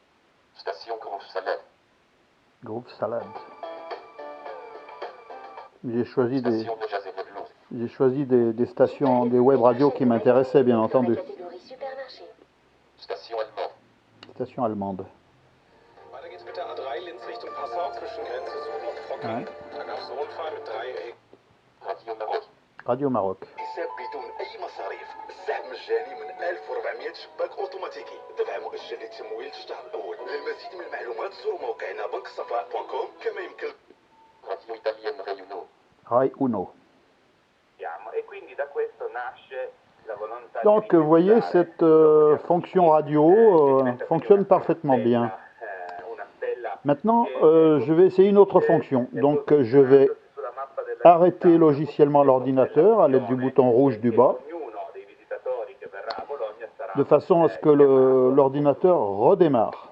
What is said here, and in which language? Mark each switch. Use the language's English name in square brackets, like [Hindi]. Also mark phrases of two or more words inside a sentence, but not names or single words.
[French] Station Groupe Salade. Groupe Salade. J'ai choisi Station de Jazz et de Blues. J'ai choisi des stations, des web radios qui m'intéressaient, bien entendu. Station allemande. Station allemande. [German] Weiter geht's mit der A3 Linz Richtung Passau zwischen Grenze Süd und Frocken. [French] Ouais. [German] Da gab es einen Unfall mit 3 [French] Radio Maroc. Radio Maroc. [Arabic] حساب بدون اي مصاريف، السحب مجاني من 1400 شباك اوتوماتيكي، دفع مؤجل للتمويل في الشهر الاول. للمزيد من المعلومات زوروا موقعنا banksafa.com كما يمكن. [French] Radio italienne Rayuno. Rai Uno. [Italian] E quindi da questo nasce la volontà. [French] Donc, vous voyez, cette fonction radio fonctionne parfaitement bien. Maintenant, je vais essayer une autre fonction. Donc, je vais arrêter logiciellement l'ordinateur à l'aide du bouton rouge du bas, de façon à ce que l'ordinateur redémarre.